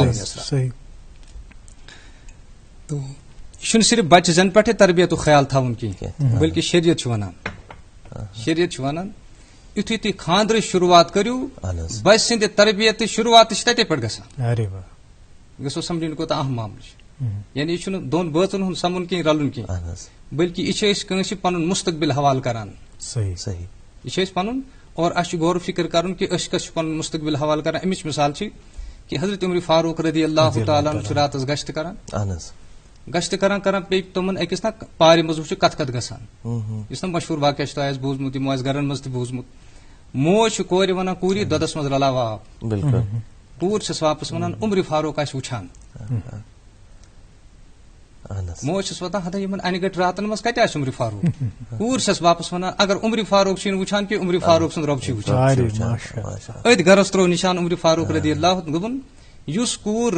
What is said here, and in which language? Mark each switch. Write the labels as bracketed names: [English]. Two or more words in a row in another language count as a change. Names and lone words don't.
[Kashmiri] تو یہ چھُنہٕ صرف بچہِ زن پٮ۪ٹھے تربیتُک خیال تھاوُن کینٛہہ, بلکہ شریعت چھُ ونان یُتھُے تُہۍ خاندرٕچ شروعات کٔرِو, بچہِ سٕنٛدِ تربیتٕچ شروعات تہِ چھِ تتے پٮ۪ٹھ گژھان. گژھو سمجھٕنۍ کوٗتاہ اہم معاملہٕ چھُ. یعنی یہِ چھُنہٕ دۄن بٲژن ہُنٛد سمُن کینٛہہ رلُن کینٛہہ, بلکہ یہِ چھِ أسۍ کٲنٛسہِ پنُن مستقبل حوالہٕ کران. یہِ چھِ أسۍ پنُن, اور اَسہِ چھُ غور فکر کرُن کہ أسۍ کس چھِ پنُن مستقبل حوالہٕ کران. امِچ مثال چھِ کہ حضرت عمر فاروق رضی اللہ تعالیٰ عنہ چھُ راتس گشت کران, گشت کران کران پے تمن أکِس نا پارِ منٛز وٕچھو کتھ کتھ گژھان یُس نا مشہوٗر واقعہ چھُ تۄہہِ آسہِ بوٗزمُت یِمو آسہِ گرن منٛز تہِ بوٗزمُت موج چھِ کورِ ونان کوٗری دۄدس منٛز رلاو آب بالکل کوٗر چھس واپس ونان عمرِ فاروق آسہِ وٕچھان موج چھس وَدان ہتا یِمن انہِ گٔٹۍ راتن منٛز کتہِ آسہِ عمرِ فاروق کوٗر چھس واپس ونان اگر عمرِ فاروق چھُنہٕ وٕچھان کہِ عمرِ فاروق سُنٛد رۄب چھُ وٕچھان أتھۍ گرس ترٛوو نِشان عمرِ فاروق رضی اللہ دوٚپُن یُس کوٗر